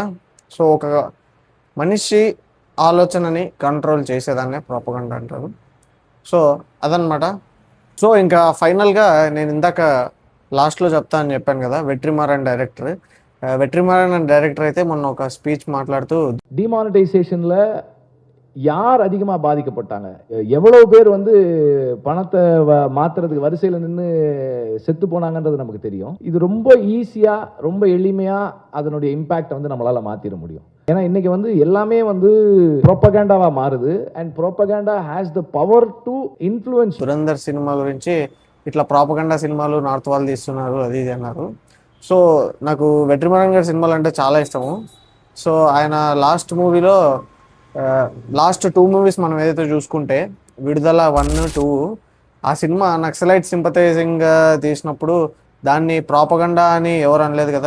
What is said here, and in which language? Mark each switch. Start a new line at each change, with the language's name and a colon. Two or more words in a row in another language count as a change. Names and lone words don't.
Telugu: సో ఒక మనిషి ఆలోచనని కంట్రోల్ చేసేదాన్నే ప్రాపగండా అంటారు. సో అదనమాట. సో ఇంకా ఫైనల్గా నేను ఇందాక లాస్ట్లో చెప్తా అని చెప్పాను కదా, వెట్రిమారన్ డైరెక్టర్ అయితే మొన్న ఒక ஸ்பீச் மாట్లాడుతూ
Tamil: டிமானிட்டைசேஷனில் யார் அதிகமாக பாதிக்கப்பட்டாங்க, எவ்வளோ பேர் வந்து பணத்தை மாற்றுறதுக்கு வரிசையில் நின்று செத்து போனாங்கன்றது நமக்கு தெரியும். இது ரொம்ப ஈஸியாக ரொம்ப எளிமையாக அதனுடைய இம்பேக்டை வந்து நம்மளால் மாற்றிட முடியும். ஏன்னா இன்றைக்கி வந்து எல்லாமே வந்து ப்ரோப்பகேண்டாவாக மாறுது
English: and propaganda has the power to influence.
Telugu: దురంధర్ సినిమా గురించి ఇట్లా ప్రాపగండా సినిమాలు నార్త్ వాళ్ళు తీస్తున్నారు అది ఇది అన్నారు. సో నాకు వెట్రిమారన్ గారి సినిమాలు అంటే చాలా ఇష్టము. సో ఆయన
English: last two movies
Telugu: మనం ఏదైతే చూసుకుంటే విడుదల 1, 2 ఆ సినిమా
English: Naxalite sympathizing
Telugu: తీసినప్పుడు దాన్ని ప్రాపగండా అని ఎవరు అనలేదు కదా.